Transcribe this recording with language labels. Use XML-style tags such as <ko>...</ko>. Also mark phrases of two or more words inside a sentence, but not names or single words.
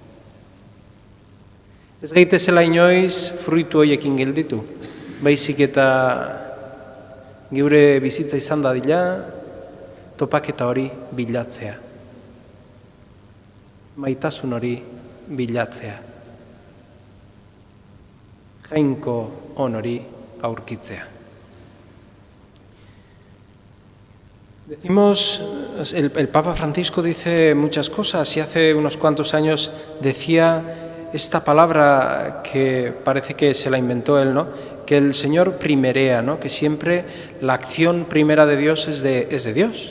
<eu>Ez gaitezela inoiz fruitu horiekin gelditu, baizik eta geure bizitza izan dadila topaketa hori bilatzea. Maitasun hori bilatzea. Jainko on hori aurkitzea.</eu> <es>Decimos, el Papa Francisco dice muchas cosas y hace unos cuantos años decía esta palabra que parece que se la inventó él, ¿no? Que el Señor primerea, ¿no? Que siempre la acción primera de Dios es de Dios.</es>